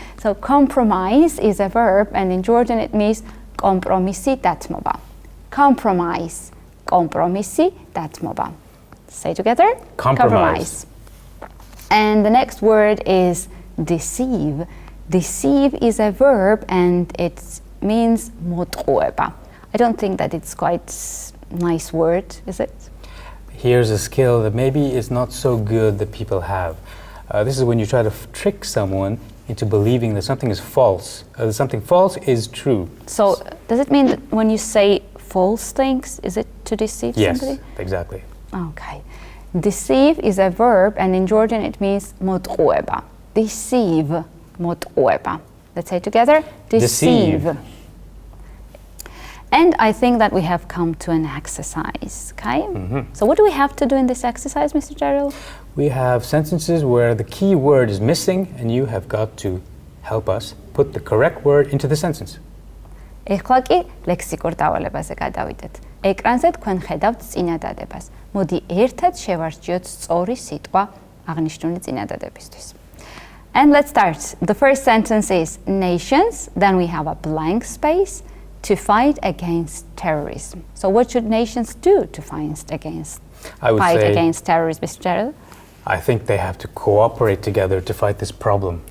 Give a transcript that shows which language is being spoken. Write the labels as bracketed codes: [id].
[en] So compromise is a verb, and in Georgian it means [ka] კომპრომისი დათმობა. [en] Compromise, [ka] კომპრომისი დათმობა. [en] Say together. Compromise. And the next word is deceive. Deceive is a verb, and it means მოტყუება. I don't think that it's quite nice word, is it? Here's a skill that maybe is not so good that people have. This is when you try to trick someone into believing that something is false. Something false is true. So does it mean that when you say false things, is it to deceive somebody? Yes, exactly. Okay. Deceive is a verb, and in Georgian it means მოტყუება. Deceive, მოტყუება. Let's say it together. Deceive. And I think that we have come to an exercise, okay? So what do we have to do in this exercise, Mr. Gerald? We have sentences where the key word is missing, and you have got to help us put the correct word into the sentence. [ka] ეხლა კი ლექსიკურ დავალებაზე გადავიდეთ. ეკრანზე თქვენ ხედავთ წინადადებას. მოდი ერთად შევარჯიოთ სწორი სიტყვა აღნიშნული წინადადებისთვის. [en] And let's start. The first sentence is nations, then we have a blank space, to fight against terrorism. So what should nations do to fight against terrorism, Mr. Gerald? I think they have to cooperate together to fight this problem.